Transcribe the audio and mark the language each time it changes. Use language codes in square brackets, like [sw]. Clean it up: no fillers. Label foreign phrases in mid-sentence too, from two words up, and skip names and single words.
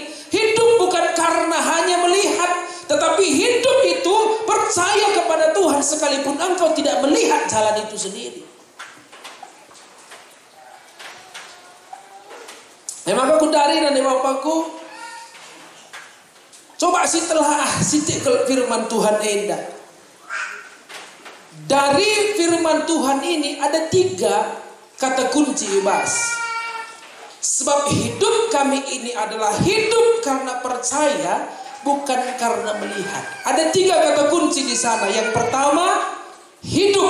[id] Hidup bukan karena hanya melihat. Tetapi hidup itu percaya kepada Tuhan sekalipun engkau tidak melihat jalan itu sendiri. [btx] Maka aku dari dan bapakku, coba telah sitik firman Tuhan enda. [id] Dari firman Tuhan ini ada 3 kata kunci bebas. Sebab hidup kami ini adalah hidup karena percaya, bukan karena melihat. Ada 3 kata kunci di sana. Yang pertama, hidup.